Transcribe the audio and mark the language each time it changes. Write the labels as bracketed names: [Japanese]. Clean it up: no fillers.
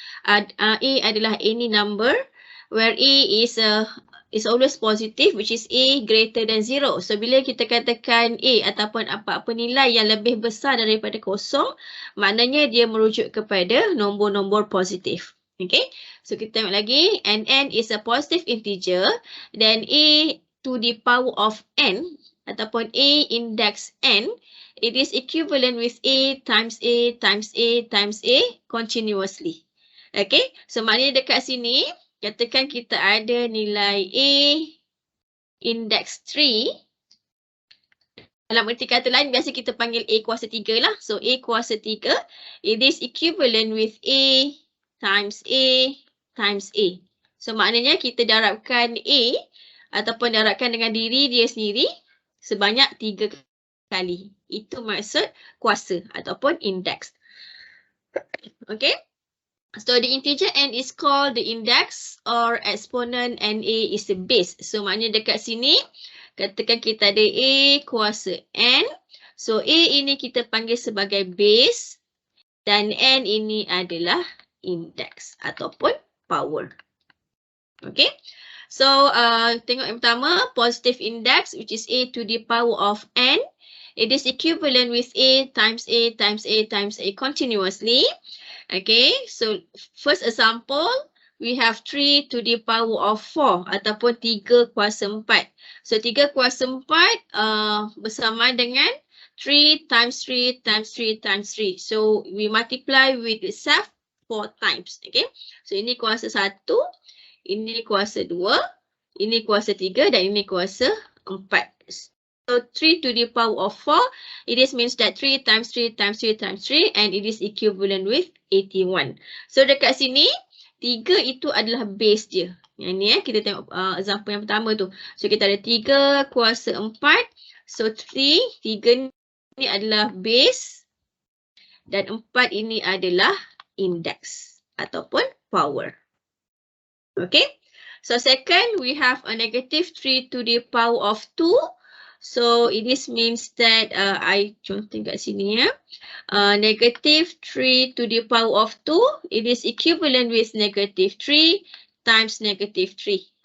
[English] A adalah any number where A is always positive, which is A greater than 0. [Malay] So bila kita katakan A ataupun apa-apa nilai yang lebih besar daripada kosong, maknanya dia merujuk kepada nombor-nombor positif. [English] Okay, [Malay] so kita tengok lagi, [English] and n is a positive integer, then A to the power of n [Malay] ataupun A index n, [English] it is equivalent with A times A times A times A continuously. [Malay] Okay, so maknanya dekat sini, katakan kita ada nilai A index 3. Dalam erti kata lain, biasa kita panggil A kuasa 3 lah. So A kuasa 3, [English] it is equivalent with A times A times A. [Malay] So maknanya kita darabkan A ataupun darabkan dengan diri dia sendiri sebanyak 3 kali. Itu maksud kuasa ataupun index. Okay. [English] So the integer n is called the index or exponent and A is the base. [Malay] So maknanya dekat sini katakan kita ada A kuasa n. So A ini kita panggil sebagai base dan n ini adalah index ataupun power. [English] Okay. [Malay] So tengok yang pertama, [English] positive index which is A to the power of n. It is equivalent with A times A times A times A continuously. Okay. So first example, we have 3 to the power of 4 [Malay] ataupun 3 kuasa 4. So 3 kuasa 4 bersama dengan [English] 3 times 3 times 3 times 3. So we multiply with itself 4 times. Okay. [Malay] So ini kuasa 1, ini kuasa 2, ini kuasa 3 dan ini kuasa 4. [English] So 3 to the power of 4, it is means that 3 times 3 times 3 times 3 and it is equivalent with 81. [Malay] So dekat sini 3 itu adalah base dia. Yang ni kita tengok example yang pertama tu. So kita ada 3 kuasa 4. So 3 ni adalah base dan 4 ini adalah index ataupun power. Okay. [English] So second, we have a negative 3 to the power of 2. So this means that I [Malay] contoh kat sini ya. [English] Negative 3 to the power of 2, it is equivalent with negative 3 times negative 3.